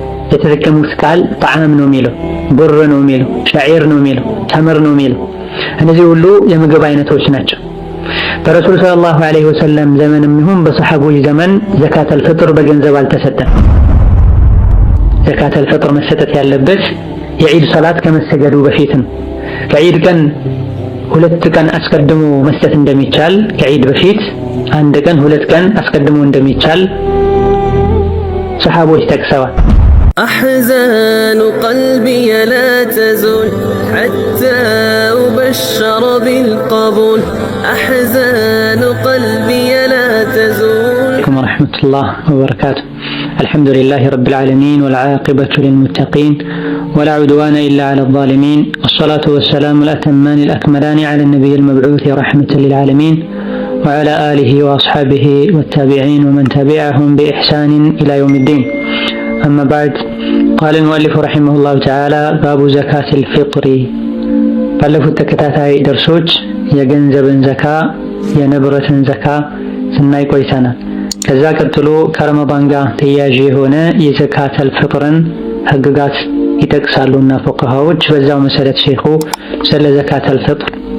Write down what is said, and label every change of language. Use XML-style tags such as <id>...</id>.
<am>የተጠቀሙት ቃል ጣዕም ነው የሚለው፣ ቡር ነው የሚለው፣ ሸዒር ነው የሚለው፣ ተምር ነው የሚለው እነዚህ ሁሉ የምግብ አይነቶች ናቸው። በረሱል ሰለላሁ ዐለይሂ ወሰለም ዘመንም ይሁን በሰሐቦች ዘመን ዘካተል ፍጥር በገንዘብ አልተሰጠም። ዘካተል ፍጥር መሰጠት ያለበት የዒድ ሰላት ከመሰገዱ በፊት ነው። ከዒድ ቀን 2 ቀን አስቀድሞ መስጠት እንደሚቻል ከዒድ በፊት 1 ቀን 2 ቀን አስቀድሞ እንደሚቻል ሰሐቦች ጠቅሰዋል።</am> <ar>أحزان قلبي لا تزول حتى أبشر بالقبول أحزان قلبي لا تزول. عليكم ورحمة الله وبركاته. الحمد لله رب العالمين والعاقبة للمتقين ولا عدوان إلا على الظالمين والصلاة والسلام الأتمان الأكملان على النبي المبعوث رحمة للعالمين وعلى آله وأصحابه والتابعين ومن تبعهم بإحسان إلى يوم الدين. أما بعد قال المؤلف رحمه الله تعالى باب زكاة الفطر</ar> <am>ባለፉት ተከታታይ ደርሶች የገንዘብን ዘካ የንብረትን ዘካ ስናይ ቆይተናል። ከዛ ቀጥሎ ከረመዳን ጋር ተያያዥ የሆነ የዘካተል ፍጥርን ህግጋት ይጠቅሳሉና ፉቃሃዎች በዛው መሰረት ሼኹ ስለ ዘካተል ፍጥር</am>